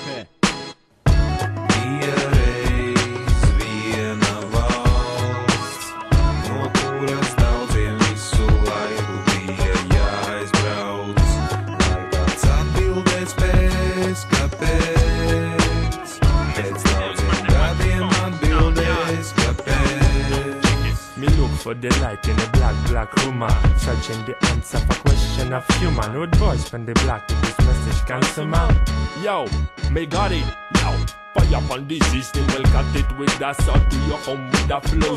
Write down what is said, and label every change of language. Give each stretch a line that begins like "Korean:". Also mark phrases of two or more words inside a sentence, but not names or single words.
Latvian: Bija reiz viena valsts, no kuras daudziem visu laiku bija jāaizbrauc. Lai kāds atbildēt spēs, kāpēc, pēc daudziem gadiem atbildēs, kāpēc.
English: Me look for the light in the black room, searching the answer for question of human. Road boys from the block with this message can come out. Yo, me got it, yo. Fire upon this system, well cut it with that sword to your home with that flow.